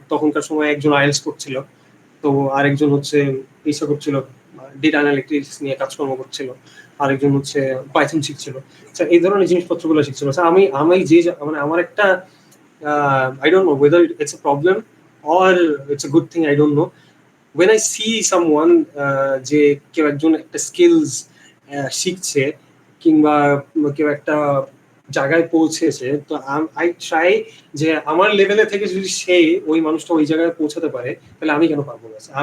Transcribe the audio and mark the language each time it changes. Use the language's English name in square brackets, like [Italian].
[Bangla] তখনকার সময় একজন আইএলস করছিল, তো আরেকজন হচ্ছে ইসে করছিল, ডেটা অ্যানালিটিক্স নিয়ে কাজকর্ম করছিল, আরেকজন হচ্ছে পাইথন শিখছিল। এই ধরনের জিনিসপত্রগুলো শিখছিল। আমি আমি যে মানে আমার একটা [English] I don't know whether it's a problem or it's a good thing, I don't know. When I see someone [Bangla] যে কেউ একজন একটা স্কিলস শিখছে কিংবা কেউ একটা জায়গায় পৌঁছেছে, তো আই ট্রাই যে আমার লেভেলে থেকে যদি সে ওই মানুষটা ওই জায়গায় পৌঁছাতে পারে তাহলে আমি কেন পারবো না।